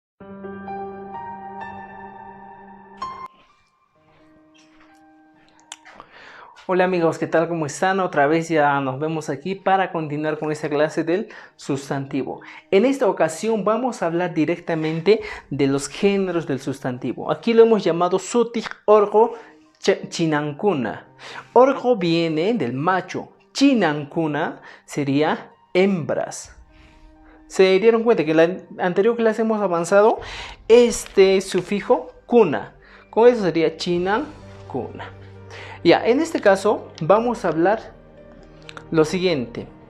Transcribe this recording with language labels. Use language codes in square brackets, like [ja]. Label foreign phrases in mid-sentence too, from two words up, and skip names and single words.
[es] Hola amigos, ¿qué tal? ¿Cómo están? Otra vez ya nos vemos aquí para continuar con esta clase del sustantivo. En esta ocasión vamos a hablar directamente de los géneros del sustantivo. Aquí lo hemos llamado [qu] sutik, orgo, chinankuna. [es] Orgo viene del macho, chinankuna sería hembras. ¿Se dieron cuenta que en la anterior clase hemos avanzado este sufijo kuna? Con eso sería chinankuna. Ya, en este caso vamos a hablar lo siguiente.